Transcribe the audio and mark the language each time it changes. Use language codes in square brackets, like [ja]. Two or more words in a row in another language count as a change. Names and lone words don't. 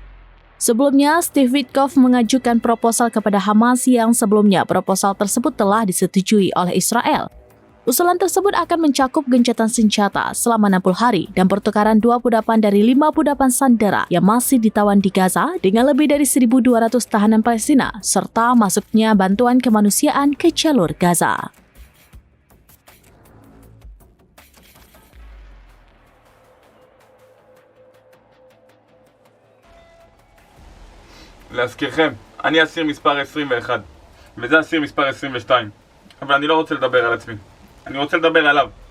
[id] Sebelumnya, Steve Witkoff mengajukan proposal kepada Hamas yang sebelumnya proposal tersebut telah disetujui oleh Israel. Usulan tersebut akan mencakup gencatan senjata selama 60 hari dan pertukaran 28 dari 58 sandera yang masih ditawan di Gaza dengan lebih dari 1.200 tahanan Palestina, serta masuknya bantuan kemanusiaan ke jalur Gaza. [he] להזכירכם, אני אסיר מספר 21, וזה אסיר מספר 22. אבל אני לא רוצה לדבר על עצמי, אני רוצה לדבר עליו.